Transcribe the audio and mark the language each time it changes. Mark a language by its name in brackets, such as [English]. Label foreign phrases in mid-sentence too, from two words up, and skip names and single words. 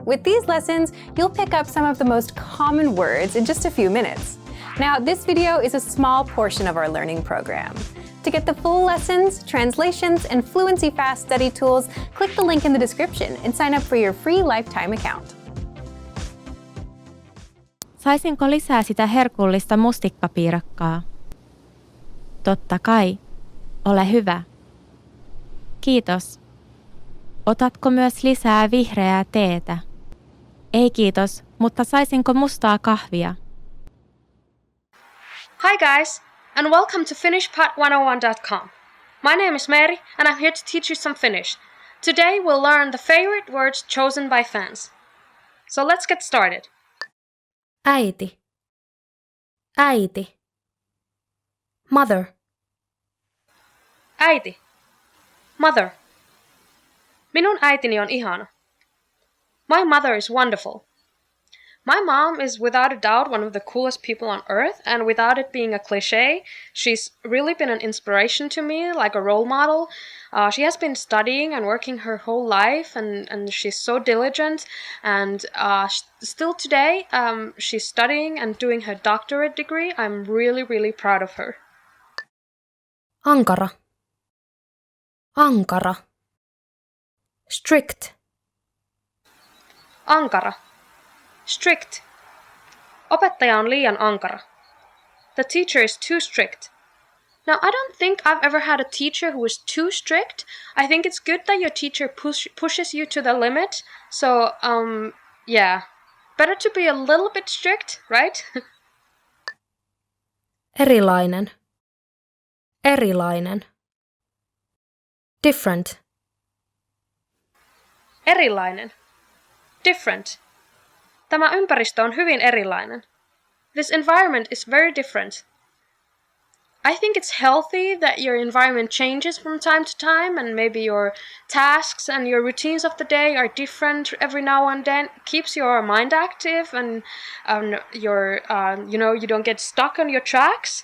[English] With these lessons, you'll pick up some of the most common words in just a few minutes. Now, this video is a small portion of our learning program. To get the full lessons, translations, and Fluency Fast study tools, click the link in the description and sign up for your free lifetime account. [Finnish] Saisinko lisää sitä herkullista mustikkapiirakkaa? Totta kai. Ole hyvä. Kiitos. Otatko myös lisää vihreää teetä? Ei kiitos, mutta saisinko mustaa kahvia? [English] Hi guys, and welcome to finishpod101.com. My name is Meri, and I'm here to teach you some Finnish. Today we'll learn the favorite words chosen by fans. So let's get started. [Finnish] Äiti. Äiti. [English] Mother. [Finnish] Äiti. Mother. Minun äitini on ihana. [English] My mother is wonderful. My mom is without a doubt one of the coolest people on earth, and without it being a cliche, she's really been an inspiration to me, like a role model. She has been studying and working her whole life, and she's so diligent, and still today she's studying and doing her doctorate degree. I'm really, really proud of her. [Finnish] Ankara. Ankara. [English] Strict. [Finnish] Ankara. Strict. Opettaja on liian ankara. [English] The teacher is too strict. Now, I don't think I've ever had a teacher who is too strict. I think it's good that your teacher pushes you to the limit. So, yeah. Better to be a little bit strict, right? [Finnish] Erilainen. Erilainen. [English] Different. [Finnish] Erilainen. Different. Tämä ympäristö on hyvin erilainen. [English] This environment is very different. I think it's healthy that your environment changes from time to time, and maybe your tasks and your routines of the day are different every now and then. It keeps your mind active, and you don't get stuck on your tracks.